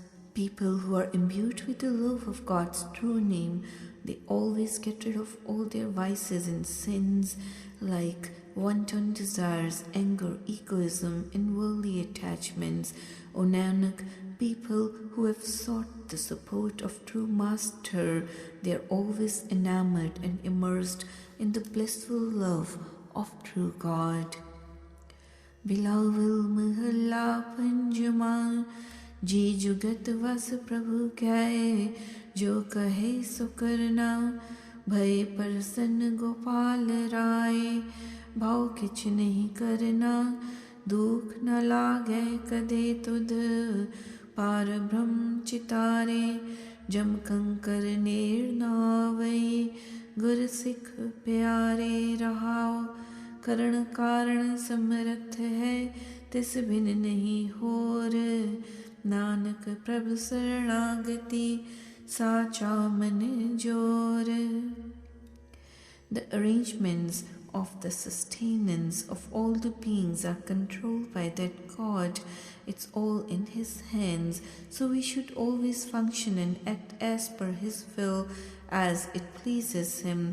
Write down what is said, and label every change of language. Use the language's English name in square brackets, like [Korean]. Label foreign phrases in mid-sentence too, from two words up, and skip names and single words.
[English] People who are imbued with the love of God's true name, they always get rid of all their vices and sins like wanton desires, anger, egoism, and worldly attachments. O Nanak, people who have sought the support of true Master, they are always enamored and immersed in the blissful love of true God. [Punjabi] ਬਿਲਾਵਲ ਮਹੱਲਾ ਪੰਜਮਾ ਜੀ ਜੁਗਤ ਵਸ ਪ੍ਰਭੁ ਕਿਆ ਜੋ ਕਹੇ ਸੋ ਕਰਨਾ ਭਯ ਪ੍ਰਸੰਨ ਗੋਪਾਲ ਰਾਯ ਭਾਵ ਕਿਛ ਨਹੀਂ ਕਰਨਾ ਦੁਖ ਨ ਲਾਗੇ ਕਦੇ ਤੁਧ ਪਾਰ ਬ੍ਰਹਮ ਚਿਤਾਰੇ ਜਮ ਕੰਕਰ ਨੇਰ ਨਾਵੈ ਗੁਰ ਸਿਖ ਪਿਆਰੇ ਰਹਾਓ ਕਰਣ ਕਾਰਣ ਸਮਰਥ ਹੈ ਤਿਸ ਬਿਨ ਨਹੀਂ ਹੋਰ ਨਾਨਕ ਪ੍ਰਭੁ ਸ਼ਰਣਾਗਤਿ ਸਾਚਾ ਮਨ ਜੋਰ. [English] The arrangements of the sustenance of all the beings are controlled by that God. It's all in His hands, so we should always function and act as per His will, as it pleases Him.